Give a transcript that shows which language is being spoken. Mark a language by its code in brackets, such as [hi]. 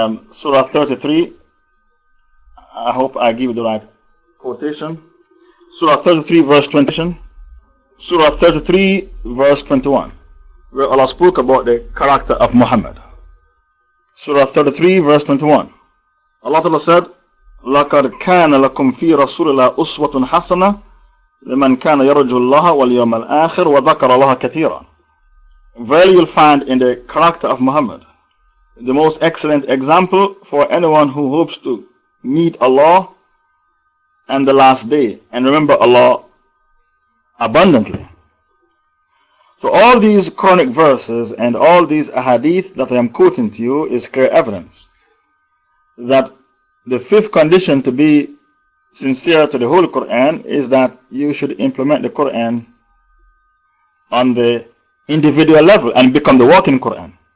[en] Surah 33, I hope I give you the right quotation. Surah 33 verse 20. Surah 33 verse 21, where Allah spoke about the character of Muhammad. Surah 33 verse 21. [ar] Allah Ta'ala said, لَقَدْ كَانَ لَكُمْ فِي رَسُولِ اللَّهِ أُسْوَةٌ حَسَنَةٌ لِمَنْ كَانَ يَرْجُو اللَّهَ وَالْيَوْمَ الْآخِرَ وَذَكَرَ اللَّهَ كَثِيرًا. [en] Verily you'll find in the character of Muhammad the most excellent example for anyone who hopes to meet Allah and the last day and remember Allah abundantly. So all these Quranic verses and all these ahadith that I am quoting to you is clear evidence that the fifth condition to be sincere to the Holy Quran is that you should implement the Quran on the individual level and become the walking Quran.